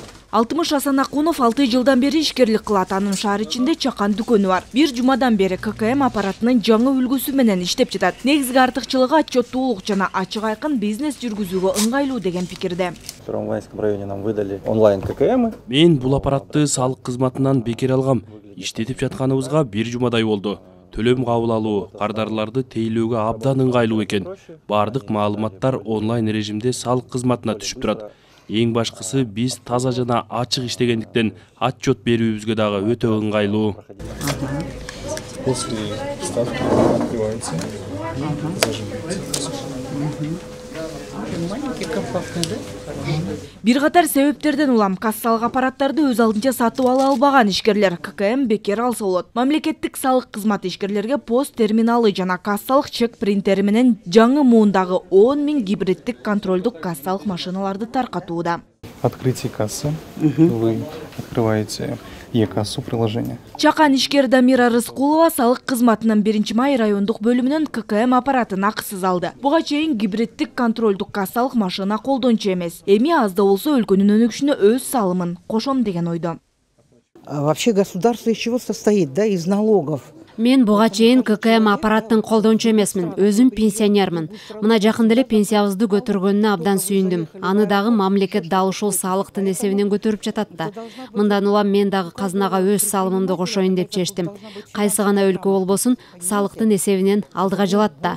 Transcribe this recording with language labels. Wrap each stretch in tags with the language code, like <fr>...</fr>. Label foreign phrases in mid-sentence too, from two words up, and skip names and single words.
<ky>60 Асан Акунов 6 жылдан бери ишкерлик кылат. Анын шаар ичинде чакан дүкөнү бар. Бир жумадан бери ККМ аппаратынын жаңы үлгүсү менен иштеп жатат. Негизги артыкчылыгы отчеттуулук жана ачык айкын бизнес жүргүзүүгө ыңгайлуу деген пикирде.</ky> <ru>В Первомайском районе нам выдали онлайн ККМ.</ru> <ky>Мен бул аппаратты салык кызматынан бекер алгам. Иштетип жатканыбызга бир жумадай болду. Төлөм кабыл алуу, кардарларды тейлөөгө абдан ыңгайлуу экен. Бардык маалыматтар онлайн режимде салык кызматына түшүп турат. Эң башкысы биз таза жана ачык иштегендиктен отчет берүүбүзгө дагы өтө ыңгайлуу.</ky> <ru>После ставки открывается,</ru> <ky>Бир катар себептерден улам кассалык аппараттарды өз алдынча сатып ала албаган ишкерлер ККМ бекер алса болот. Мамлекеттик салык кызматы ишкерлерге пост терминалы жана кассалык чек принтери менен жаңы муундагы 10 000 гибриддик контролдук кассалык машиналарды таркатууда.</ky> <ru>открытие кассы, вы открываете e-кассу приложение.</ru> <ky>Чакан ишкер Дамира Рыскулова салык кызматынын 1-май райондук бөлүмүнөн ККМ аппаратын акысыз алды. Буга чейин гибриддик контролдук кассалык машина колдончу эмес. Эми азда болсо өлкөнүн өнүгүшүнө өз салымын кошом деген ойдо.</ky> <ru>Вообще государство из чего состоит, да, из налогов.</ru> <ky>Мен буга чейин ККМ аппараттын колдончу эмесмин, өзүм пенсионермин. Мына жакында эле пенсиябызды көтөргөнүнө абдан сүйүндүм. Аны дагы мамлекет дал ушул салыктын эсебинен көтөрүп жатат да. Мындан улам мен дагы казынага өз салымымды кошоюн деп чечтим. Кайсы гана өлкө болбосун, салыктын эсебинен алдыга жылат да.</ky>